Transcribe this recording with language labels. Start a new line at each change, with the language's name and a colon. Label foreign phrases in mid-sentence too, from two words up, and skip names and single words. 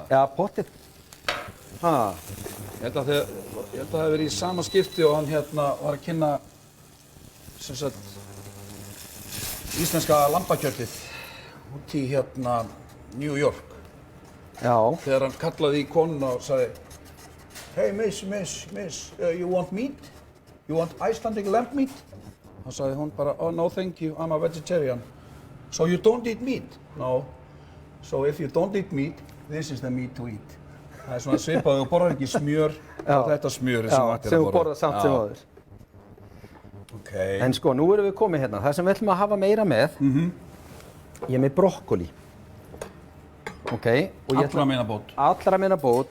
Icelandic: Já, pottið. Ha. Ég held að það hefði verið í sama skipti og hann var að kynna sem sagt íslenska lambakjötið út í New York. Já. Þegar hann kallaði í konuna og sagði
English: Hey miss, you want meat? You want Icelandic lamb meat?
Icelandic: Þá sagði hún bara,
English: oh no thank you, I'm a vegetarian. So you don't eat meat? No. So if you don't eat meat, this is the meat to eat.
Icelandic: Það er svona svipað, þú borðar ekki smjör og þetta smjörið sem ættir að borða. Sem þú borðar samt sem áður. Ok. En sko, nú erum við komið hérna. Það sem við ætlum að hafa meira með, ég er með brokkoli. Ok. Allra meina bót. Allra meina bót.